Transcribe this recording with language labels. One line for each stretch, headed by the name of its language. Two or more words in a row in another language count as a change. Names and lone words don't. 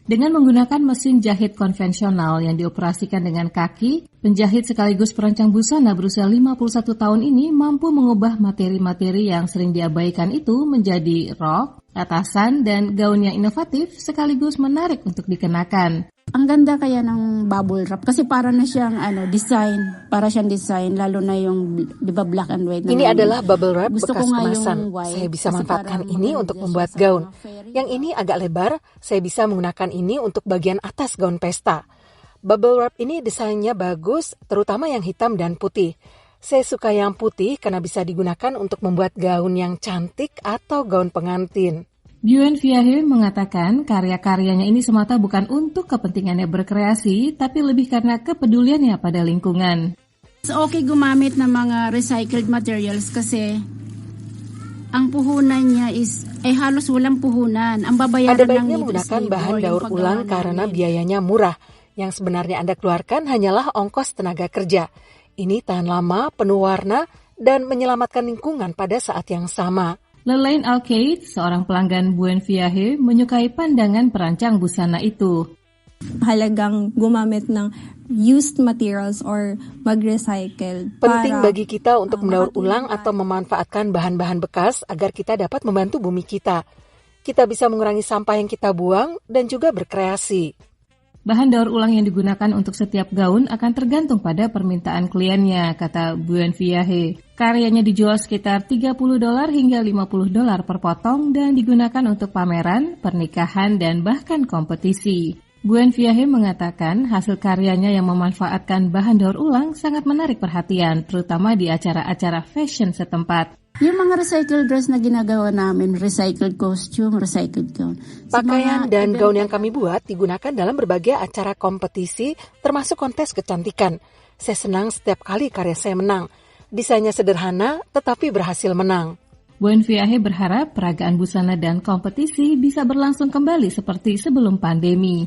Indonesian: Dengan menggunakan mesin jahit konvensional yang dioperasikan dengan kaki, penjahit sekaligus perancang busana berusia 51 tahun ini mampu mengubah materi-materi yang sering diabaikan itu menjadi rok, atasan, dan gaun yang inovatif sekaligus menarik untuk dikenakan.
Filipino: Ang ganda kaya ng
English: bubble wrap
Filipino: kasi para na siyang design, lalo na yung di ba
English: black and white.
Indonesian: Ini adalah
English: bubble wrap
Indonesian: bekas kemasan. Saya bisa manfaatkan ini untuk membuat gaun. Yang ini agak lebar, saya bisa menggunakan ini untuk bagian atas gaun pesta.
English: Bubble wrap
Indonesian: ini desainnya bagus, terutama yang hitam dan putih. Saya suka yang putih karena bisa digunakan untuk membuat gaun yang cantik atau gaun pengantin. Buen Viahe mengatakan karya-karyanya ini semata bukan untuk kepentingannya berkreasi, tapi lebih karena kepeduliannya pada lingkungan.
Filipino: Okay gumamit ng mga
English: recycled materials
Filipino: kasi ang puhunan niya is halos walang puhunan. Ang babayaran
Indonesian: Ada baiknya menggunakan bahan daur ulang karena biayanya murah. Yang sebenarnya Anda keluarkan hanyalah ongkos tenaga kerja. Ini tahan lama, penuh warna, dan menyelamatkan lingkungan pada saat yang sama. Lelaine Alcade, seorang pelanggan Buen Viahe, menyukai pandangan perancang busana itu.
Filipino: Halagang gumamit ng
English: used materials
Filipino: or mag-recycle.
Indonesian: Penting bagi kita untuk mendaur ulang atau memanfaatkan bahan-bahan bekas agar kita dapat membantu bumi kita. Kita bisa mengurangi sampah yang kita buang dan juga berkreasi. Bahan daur ulang yang digunakan untuk setiap gaun akan tergantung pada permintaan kliennya, kata Buen Viahe. Karyanya dijual sekitar $30 hingga $50 per potong dan digunakan untuk pameran, pernikahan, dan bahkan kompetisi. Buen Viahe mengatakan hasil karyanya yang memanfaatkan bahan daur ulang sangat menarik perhatian, terutama di acara-acara fashion setempat.
Filipino: Yung mga
English: recycled dress
Filipino: na ginagawa namin,
English: recycled costume, recycled gown.
Indonesian: Pakaian dan gaun yang kami buat digunakan dalam berbagai acara kompetisi, termasuk kontes kecantikan. Saya senang setiap kali karya saya menang. Desainnya sederhana, tetapi berhasil menang. Buen Viahe berharap peragaan busana dan kompetisi bisa berlangsung kembali seperti sebelum pandemi.